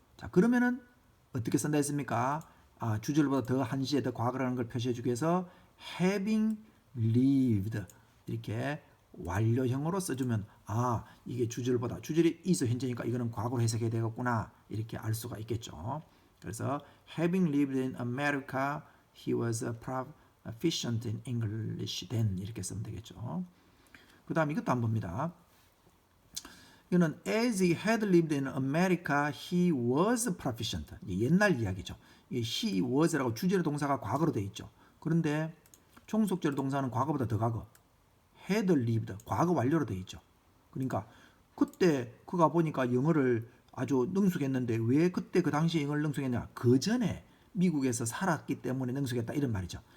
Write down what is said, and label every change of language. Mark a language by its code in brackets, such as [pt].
[ko] 자, 그러면은 어떻게 쓴다 했습니까? 주절보다 더 한 시제 더 과거라는 걸 표시해 주기 위해서 having lived 이렇게 완료형으로 써주면 이게 주절이 is 현재니까 이거는 과거로 해석해야 되겠구나 이렇게 알 수가 있겠죠. [en] 그래서 having lived in America, he was proficient in English then [ko] 이렇게 쓰면 되겠죠. 그 다음 이것도 한번 봅니다. 이거는 [en] as he had lived in America, he was proficient. [ko] 옛날 이야기죠. [en] he was [ko] 라고 주절의 동사가 과거로 되어 있죠. 그런데 종속절의 동사는 과거보다 더 과거. had lived 과거 완료로 되어 있죠. 그러니까 그때 그가 보니까 영어를 아주 능숙했는데 왜 그때 그 당시에 영어를 능숙했냐? 그 전에 미국에서 살았기 때문에 능숙했다 이런 말이죠.